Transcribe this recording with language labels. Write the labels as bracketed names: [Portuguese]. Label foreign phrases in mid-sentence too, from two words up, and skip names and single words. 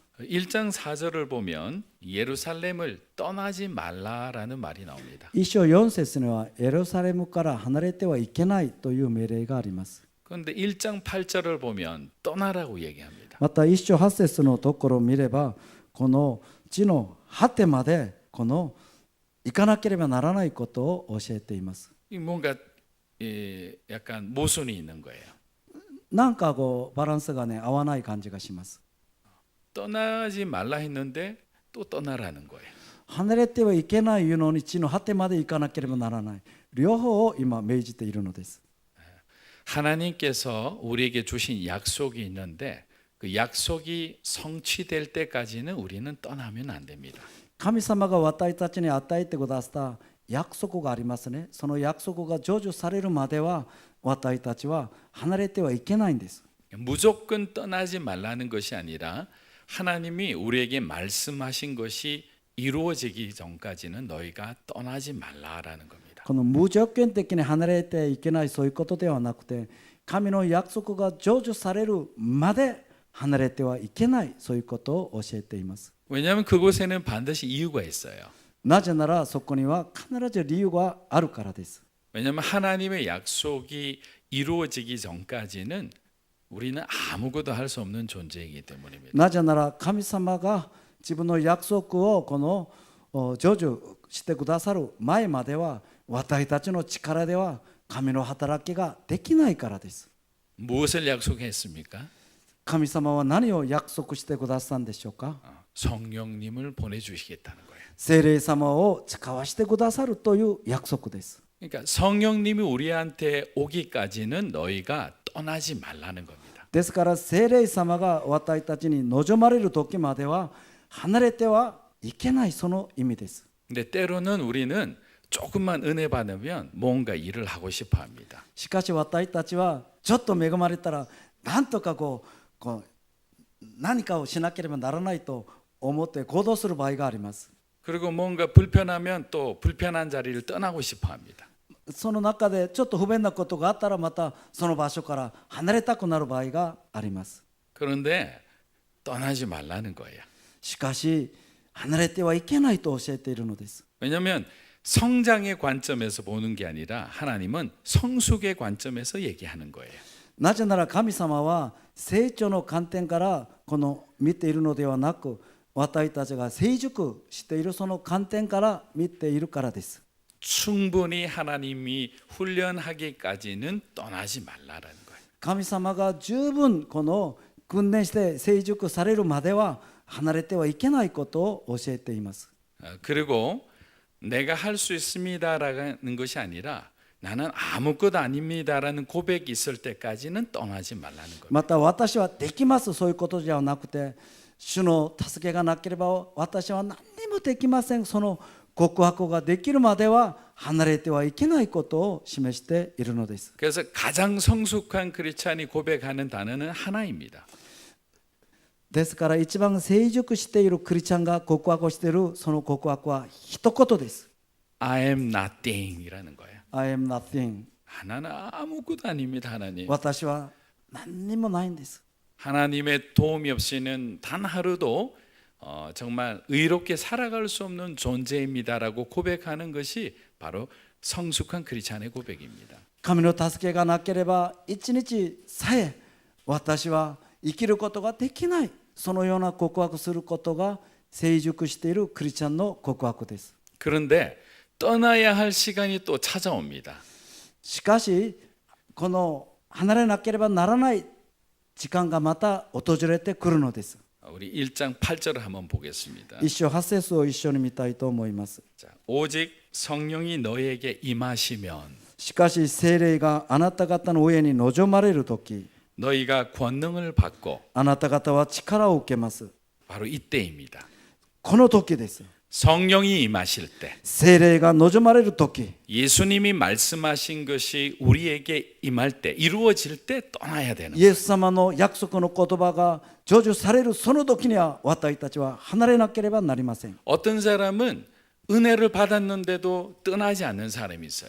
[Korean] 1장 4절을 보면 예루살렘을 떠나지 말라라는 말이 나옵니다. [Japanese] 一章4節にはエルサレムから離れてはいけないという命令があります。 [Korean] 그런데 1장 8절을 보면 떠나라고 얘기합니다. [Japanese] また一章8節のところを見れば、この地の果てまでこの行かなければならないことを教えています。 [Korean] 뭔가 약간 모순이 있는 거예요. [Japanese] なんかこうバランスがね合わない感じがします。 [Korean] 떠나지 말라 했는데 또 떠나라는 거예요. [Japanese] 離れてはいけないのに地の果てまで行かなければならない。両方を今命じているのです。 [Korean] 하나님께서 우리에게 주신 약속이 있는데 그 약속이 성취될 때까지는 우리는 떠나면 안 됩니다. [Japanese] 神様が私たちに与えてくださった約束がありますね。その約束が成就されるまでは私たちは離れてはいけないんです。 [Korean] 무조건 떠나지 말라는 것이 아니라 하나님이 우리에게 말씀하신 것이 이루어지기 전까지는 너희가 떠나지 말라라는 겁니다. [Japanese] この無条件的に離れていけないそういうことではなくて、神の約束が成就されるまで離れてはいけないそういうことを教えています。 [Korean] 왜냐하면 그곳에는 반드시 이유가 있어요. [Japanese] なぜならそこには必ず理由があるからです。 [Korean] 왜냐하면 하나님의 약속이 이루어지기 전까지는 우리는 아무것도 할 수 없는 존재이기 때문입니다. [Japanese] なぜなら神様が自分の約束をこの成就してくださる前までは私たちの力では神の働きができないからです。 [Korean] 무엇을 약속했습니까? [Japanese] 神様は何を約束してくださったんでしょうか。 [Korean] 성령님을 보내주시겠다는 거예요. [Japanese] 聖霊様を使わしてくださるという約束です。 [Korean] 그러니까 성령님이 우리한테 오기까지는 너희가 떠나지 말라는 겁니다. [Japanese] ですから聖霊様が私たちに望まれる時までは離れてはいけないその意味です。 [Korean] 근데 때로는 우리는 조금만 은혜 받으면 뭔가 일을 하고 싶어 합니다. [Japanese] しかし私たちはちょっと恵まれたらなんとかこう何かをしなければならないと思って行動する場合があります。 [Korean] 그리고 뭔가 불편하면 또 불편한 자리를 떠나고 싶어 합니다. [Japanese] その中でちょっと不便なことがあったらまたその場所から離れたくなる場合があります。 [Korean] 그런데 떠나지 말라는 거예요. [Japanese] しかし離れてはいけないと教えているのです。 [Korean] 왜냐하면 성장의 관점에서 보는 게 아니라 하나님은 성숙의 관점에서 얘기하는 거예요. [Japanese] なぜなら神様は成長の観点からこの見ているのではなく、私たちが成熟しているその観点から見ているからです。 [Korean] 충분히 하나님이 훈련하기까지는 떠나지 말라라는 거예요. [Japanese] 神様が十分この訓練して成熟されるまでは離れてはいけないことを教えています。 [Korean] 그리고 내가 할 수 있습니다라는 것이 아니라 나는 아무것도 아닙니다라는 고백이 있을 때까지는 떠나지 말라는 거예요. [Japanese] また私はできます、そういうことではなくて、主の助けがなければ私は何にもできません、その告白ができるまでは離れてはいけないことを示しているのです。 [Korean] 그래서 가장 성숙한 크리스찬이 고백하는 단어는 하나입니다. [Japanese] ですから一番成熟しているクリスチャンが告白をしているその告白は一言です。 [English] I am nothing [Korean] 이라는 거예요. [English] I am nothing. [Korean] 하나는 아무것도 아닙니다. 하나님. [Japanese] 私は何にもないんです。 [Korean] 하나님의 도움이 없이는 단 하루도 정말 의롭게 살아갈 수 없는 존재입니다라고 고백하는 것이 바로 성숙한 크리스찬의 고백입니다. [Japanese] 神の助けがなければ一日さえ私は生きることができない、そのような告白することが成熟しているクリスチャンの告白です。 [Korean] 그런데 떠나야 할 시간이 또 찾아옵니다. [Japanese] しかしこの離れなければならない時間がまた訪れてくるのです。 [Korean] 우리 1장 8절을 한번 보겠습니다. [Japanese] 一章八節を一緒に見たいと思います。 [Korean] 자, 오직 성령이 너에게 임하시면 [Japanese] しかし聖霊があなた方の上に望まれるとき、 [Korean] 너희가 권능을 받고 [Japanese] あなた方は力を受けます。 [Korean] 바로 이때입니다. [Japanese] この時です。 [Korean] 성령이 임하실 때 [Japanese] 聖霊が望まれる時、 [Korean] 예수님이 말씀하신 것이 우리에게 임할 때 이루어질 때 떠나야 되는 [Japanese] イエス様の約束の言葉が成就されるその時には私たちは離れなければなりません。 [Korean] 어떤 사람은 은혜를 받았는데도 떠나지 않는 사람이 있어요.